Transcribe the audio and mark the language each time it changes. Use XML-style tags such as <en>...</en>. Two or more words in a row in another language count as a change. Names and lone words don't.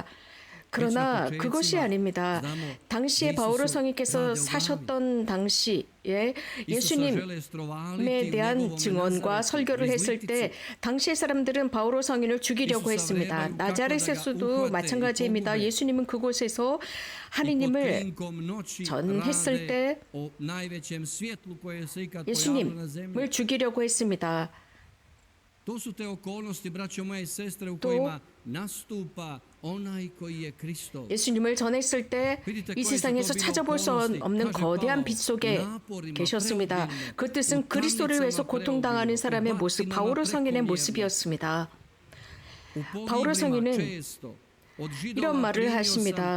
<ko>그러나 그것이 아닙니다. 당시에 바오로 성인께서 사셨던 당시에 예수님에 대한 증언과 설교를 했을 때 당시의 사람들은 바오로 성인을 죽이려고 했습니다. 나자렛에서도 마찬가지입니다. 예수님은 그곳에서 하느님을 전했을 때 예수님을 죽이려고 했습니다.</ko> <hr>To su te okolnosti, braćo moje i sestre, u</hr> <ko>또</ko> <hr>kojima nastupa onaj koji je Kristo.</hr> <ko>예수님을 전했을 때 이 세상에서 찾아볼 수 없는 거대한 빛 속에 계셨습니다. 그 뜻은 그리스도를 위해서 고통당하는 사람의 모습, 바오로 성인의 모습이었습니다. 바오로 성인은 이런 말을 하십니다.</ko>